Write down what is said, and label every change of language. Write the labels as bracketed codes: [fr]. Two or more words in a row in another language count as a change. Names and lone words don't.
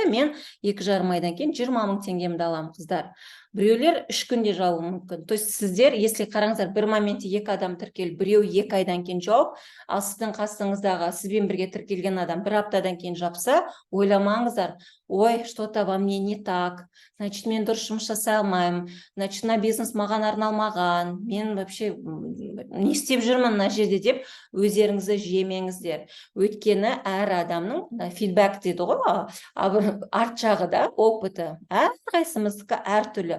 [kk] Мен 2,5 айдан кейін 20.000 теңгемді аламын, қыздар. Біреулер 3 күнде жауы мүмкін. [ru] То есть [kk] сіздер, если қараңыздар, бір моменте 2 адам тіркел, біреу 2 айдан кейін жауып, ал сіздің қасыңыздағы сізбен бірге тіркелген адам 1 аптадан кейін жапса, ойламаңыздар, ой, [ru] что-то во мне не так, значит, [kk] мен дұрыс жұмыс жасай алмаймын, значит, мына бизнес маған арналмаған, мен вообще не істеп жүрмін мына жерде деп өздеріңізді жемеңіздер. Өйткені әр адамның фидбэк дейді ғой, арт жағы да опыты, әрқайсымыздікі әртүрлі.